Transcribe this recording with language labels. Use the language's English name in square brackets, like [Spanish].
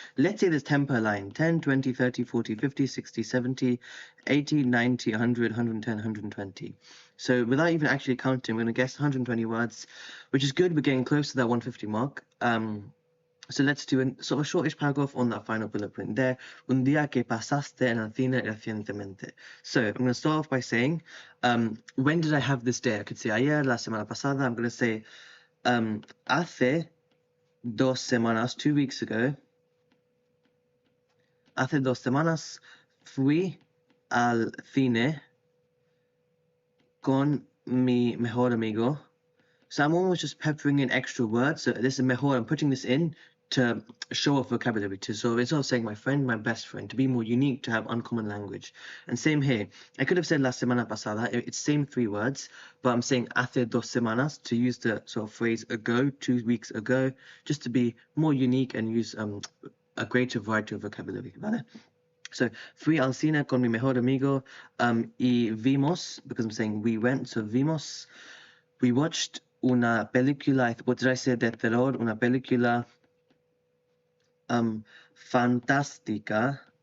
[English] Let's say there's 10 per line. 10, 20, 30, 40, 50, 60, 70, 80, 90, 100, 110, 120. So without even actually counting, we're going to guess 120 words, which is good. We're getting close to that 150 mark. So let's do a sort of shortish paragraph on that final bullet point there. [Spanish] Un día que pasaste en el cine recientemente. [English] So I'm going to start off by saying, when did I have this day? I could say [Spanish] ayer, la semana pasada. [English] I'm going to say, [Spanish] hace 2 semanas, [English] 2 weeks ago. [Spanish] Hace 2 semanas fui al cine con mi mejor amigo. [English] So I'm almost just peppering in extra words. So this is mejor. I'm putting this in to show off vocabulary, to sort of instead of saying my friend, my best friend, to be more unique, to have uncommon language. And same here. I could have said [Spanish] la semana pasada. [English] It's same 3 words, but I'm saying [Spanish] hace 2 semanas [English] to use the sort of phrase ago, 2 weeks ago, just to be more unique and use a greater variety of vocabulary. [Spanish] ¿Vale? So fui al cine con mi mejor amigo y vimos, [English] because I'm saying we went, [Spanish] so vimos, [English] we watched [Spanish] una película, [English] what did I say, [Spanish] de terror, una película fantástica.